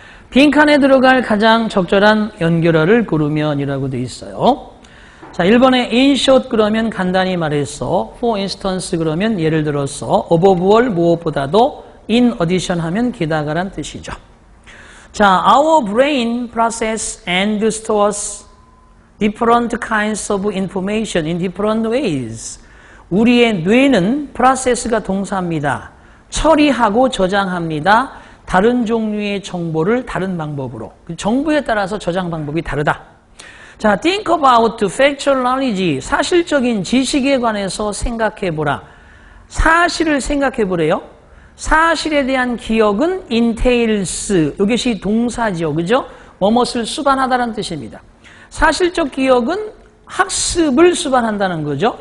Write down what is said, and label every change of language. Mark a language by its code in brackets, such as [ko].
[ko] 빈칸에 들어갈 가장 적절한 연결어를 고르면이라고 되어 있어요. 자, 1번에 in short 그러면 간단히 말해서, for instance 그러면 예를 들어서, above all 무엇보다도, in addition 하면 게다가란 뜻이죠. [en] 자, our brain process and stores different kinds of information in different ways. [ko] 우리의 뇌는 process가 동사입니다. 처리하고 저장합니다. 다른 종류의 정보를 다른 방법으로. 정보에 따라서 저장 방법이 다르다. [en] 자, think about factual knowledge. [ko] 사실적인 지식에 관해서 생각해보라. 사실을 생각해보래요. 사실에 대한 기억은 entails. 이것이 동사지요. 그죠? 뭐뭇을 수반하다는 뜻입니다. 사실적 기억은 학습을 수반한다는 거죠.